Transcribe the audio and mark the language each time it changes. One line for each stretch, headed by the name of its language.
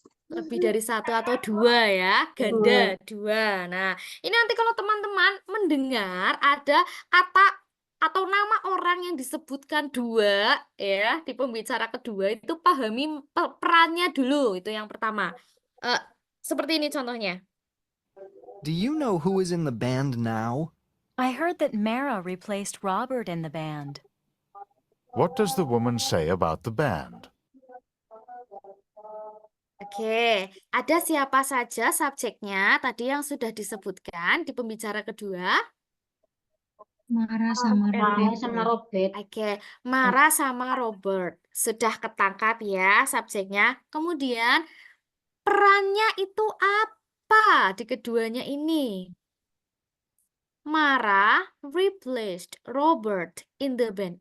Indonesian: Lebih dari satu atau dua ya, ganda dua. Nah, ini nanti kalau teman-teman mendengar ada kata atau nama orang yang disebutkan dua ya di pembicara kedua itu pahami perannya dulu, itu yang pertama. Seperti ini contohnya.
English: Do you know who is in the band now? I heard that Mara replaced Robert in the band. What does the woman say about the band?
Indonesian: Oke, ada siapa saja subjeknya tadi yang sudah disebutkan di pembicara kedua? Mara sama Robert. Oke, Mara sama Robert. Sudah ketangkap ya subjeknya. Kemudian perannya itu apa di keduanya ini?
English: Mara replaced Robert in the band.